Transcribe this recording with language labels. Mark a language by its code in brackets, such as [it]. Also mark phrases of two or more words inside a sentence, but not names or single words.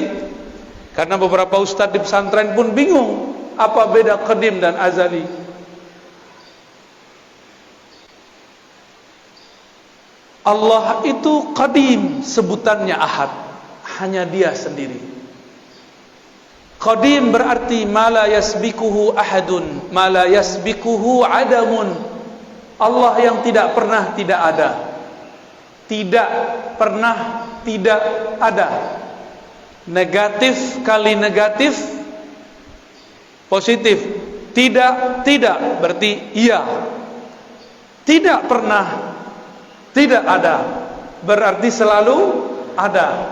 [id] Karena beberapa ustadz di pesantren pun bingung apa beda qadim dan azali. Allah itu qadim, sebutannya ahad, hanya Dia sendiri. [ar] Qadim berarti ما لا يسبقه أحد، ما لا يسبقه عدم. [id] Allah yang tidak pernah tidak ada. Tidak pernah tidak ada. Negatif kali negatif positif. Tidak berarti iya. Tidak pernah tidak ada berarti selalu ada.